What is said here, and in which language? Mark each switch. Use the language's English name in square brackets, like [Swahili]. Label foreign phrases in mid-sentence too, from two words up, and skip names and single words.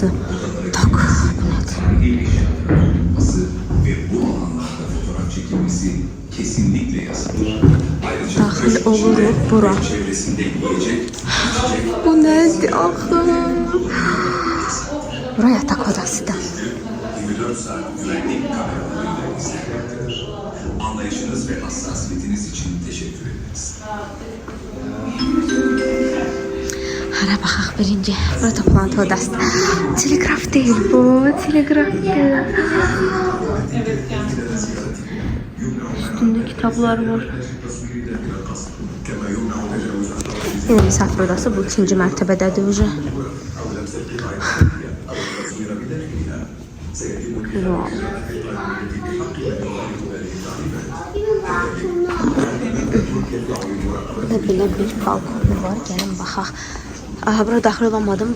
[Azerbaijani] Tak, bu nədir? Daxil oluruq bura. Bu nədir axı? Bura [Turkish] yatak odasıdır. 24 saat güvenlik kameralarıyla izlenmektedir. anlayışınız ve hassasiyetiniz için teşekkür ederiz. [Azerbaijani] Hara baxaq birinci. [Turkish] Bura toplantı odası. Telegraf değil bu. Telegraftır. Üstünde kitaplar var. Yine misafir odası. [Azerbaijani] Bu ikinci mərtəbədədir уже. Wow. Burada belə bir balkonu var. Gəlin baxaq. Aha, bura daxil olamadım.